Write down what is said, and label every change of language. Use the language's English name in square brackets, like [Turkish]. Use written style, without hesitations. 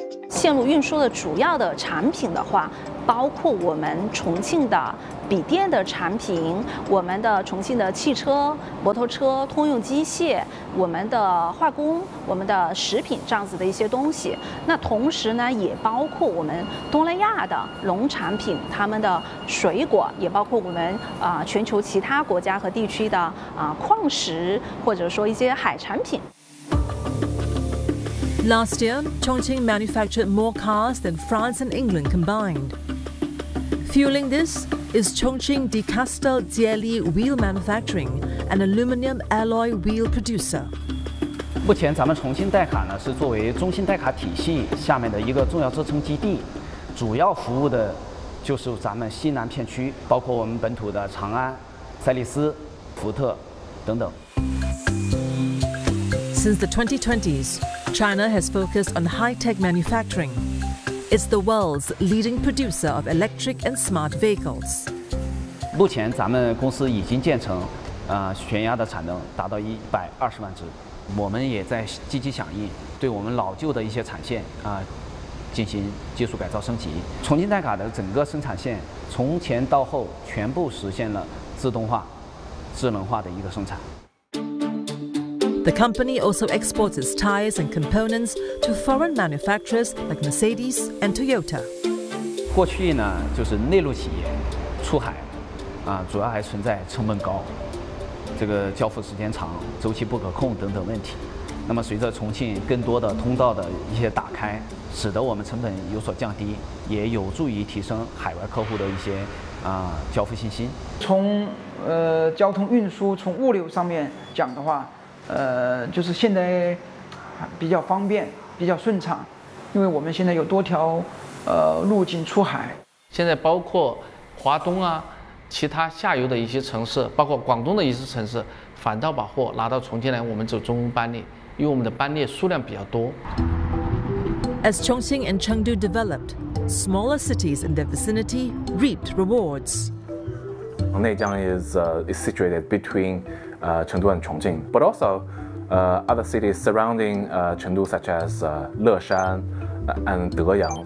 [Chinese] 线路运输的主要的产品的话，包括我们重庆的笔电的产品，我们的重庆的汽车、摩托车、通用机械，我们的化工、我们的食品这样子的一些东西。那同时呢，也包括我们东南亚的农产品，他们的水果，也包括我们全球其他国家和地区的矿石，或者说一些海产品。 [English] Last year, Chongqing manufactured more cars than France and England combined. Fueling this is Chongqing De Castel Jieli Wheel Manufacturing, an aluminum alloy wheel producer. [Chinese] 目前咱们重庆代卡呢是作为中兴代卡体系下面的一个重要支撑基地，主要服务的就是咱们西南片区，包括我们本土的长安、赛力斯、福特等等。 [English] Since the 2020s, China has focused on high-tech manufacturing. It's the world's leading producer of electric and smart vehicles. [Chinese] 目前咱们公司已经建成，悬压的产能达到120万只。我们也在积极响应，对我们老旧的一些产线进行技术改造升级。重庆代卡的整个生产线从前到后全部实现了自动化、智能化的一个生产。 [English] The company also exports its tires and components to foreign manufacturers like Mercedes and Toyota. [Chinese] 过去呢，就是内陆企业出海，主要还存在成本高，这个交付时间长、周期不可控等等问题。那么随着重庆更多的通道的一些打开，使得我们成本有所降低，也有助于提升海外客户的一些交付信心。从交通运输、从物流上面讲的话。就是现在比较方便，比较顺畅，因为我们现在有多条路径出海。现在包括华东啊，其他下游的一些城市，包括广东的一些城市，反倒把货拿到重庆来，我们走中欧班列，因为我们的班列数量比较多。 [English] As Chongqing and Chengdu developed, smaller cities in their vicinity reaped rewards. Nanjing is situated between. Chengdu and Chongqing, but also other cities surrounding Chengdu, such as Leshan and Deyang.